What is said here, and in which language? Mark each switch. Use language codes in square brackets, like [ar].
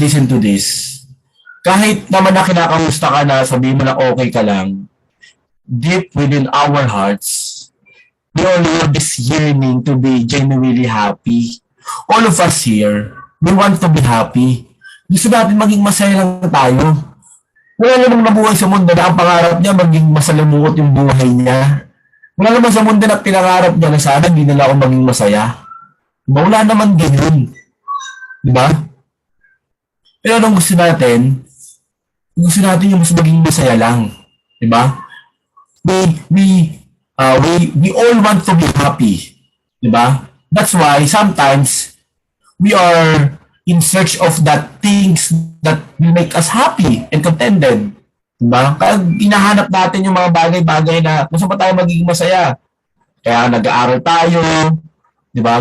[en] Listen to this. [tl] Kahit naman na kinakamusta ka na, sabihin mo na okay ka lang, [en] deep within our hearts, we all have this yearning to be genuinely happy. All of us here, we want to be happy. [tl] Gusto natin maging masaya lang tayo. Wala namang nabuhay sa mundo na ang pangarap niya maging masalimuot yung buhay niya. Wala naman sa mundo na pinangarap niya na sana hindi nila ako maging masaya. Diba? Wala naman ganyan. Diba? Pero anong gusto natin? Gusto natin yung mas maging masaya lang. Diba? [en] We all want to be happy. [tl] Diba? [en] That's why sometimes we are in search of that things that will make us happy and contented. [tl] Diba? Kaya hinahanap natin yung mga bagay-bagay na gusto pa tayo magiging masaya. Kaya nag-aaral tayo, diba?